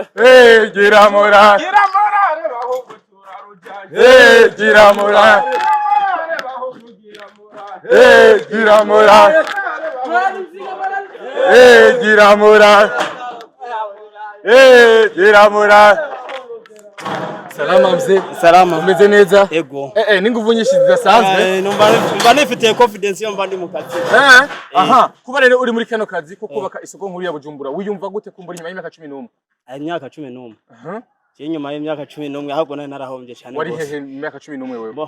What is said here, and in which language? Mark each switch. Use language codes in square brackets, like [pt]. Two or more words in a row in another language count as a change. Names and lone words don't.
[rn] Gira morale. Gira morale bahungu turarujanye. Gira morale. Gira morale. Gira morale. Gira morale. [sw] Salama mzee. Salama. [rn] Umeze neza? Ego. N'inguvu nyinshi zidasanzwe. Numva nifitiye confidence yo mbandi mu kazi. Kuba rero uri muri kano kazi ko kubaka isoko nkuru ya Bujumbura wiyumva gute kumbura nyuma y'imyaka 11? Imyaka 11. Nyuma y'imyaka 11 ahubwo nari narahombye cyane. Wari hehe imyaka 11 wewe?